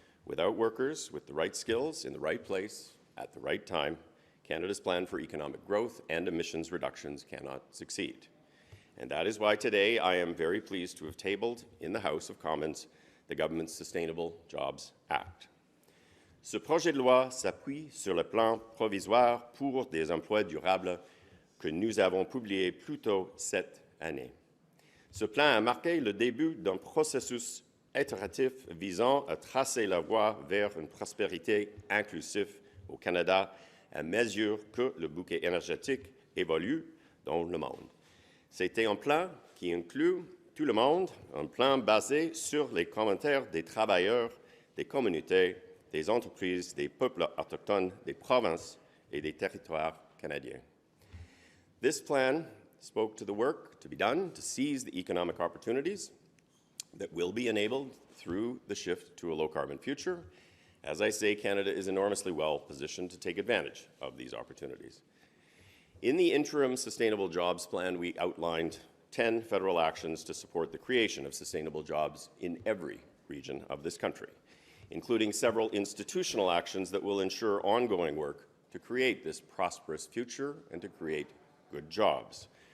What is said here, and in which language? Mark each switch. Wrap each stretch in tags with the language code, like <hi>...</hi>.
<en>Without workers with the right skills in the right place at the right time, Canada's plan for economic growth and emissions reductions cannot succeed. And that is why today I am very pleased to have tabled in the House of Commons the government's Sustainable Jobs Act.</en> <fr>Ce projet de loi s'appuie sur le plan provisoire pour des emplois durables que nous avons publié plus tôt cette année. Ce plan a marqué le début d'un processus itératif visant à tracer la voie vers une prospérité inclusive au Canada à mesure que le bouquet énergétique évolue dans le monde. C'était un plan qui inclut tout le monde, un plan basé sur les commentaires des travailleurs, des communautés, des entreprises, des peuples autochtones, des provinces et des territoires canadiens.</fr> <en>This plan spoke to the work to be done to seize the economic opportunities that will be enabled through the shift to a low-carbon future. As I say, Canada is enormously well positioned to take advantage of these opportunities. In the interim Sustainable Jobs Plan, we outlined 10 federal actions to support the creation of sustainable jobs in every region of this country, including several institutional actions that will ensure ongoing work to create this prosperous future and to create good jobs.</en>